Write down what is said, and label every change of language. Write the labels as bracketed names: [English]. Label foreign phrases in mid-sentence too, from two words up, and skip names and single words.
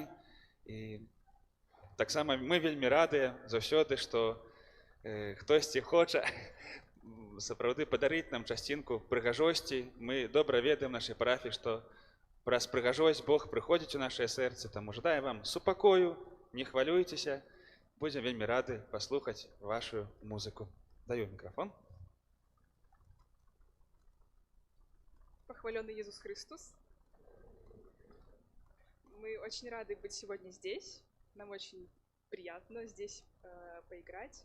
[Belarusian] І таксама мы вельмі радыя заўсёды, што хтосьці хоча сапраўды падарыць нам часцінку прыгажосці. Мы добра ведаем нашай парафіі, што праз прыгажосць Бог прыходзіць у нашае сэрцы. Таму жадаем вам супакою, не хвалюйцеся. Будзем вельмі рады паслухаць вашу музыку. [Russian] Даю микрофон. Похваленный Иисус Христос. Мы очень рады быть сегодня здесь. Нам очень приятно здесь поиграть.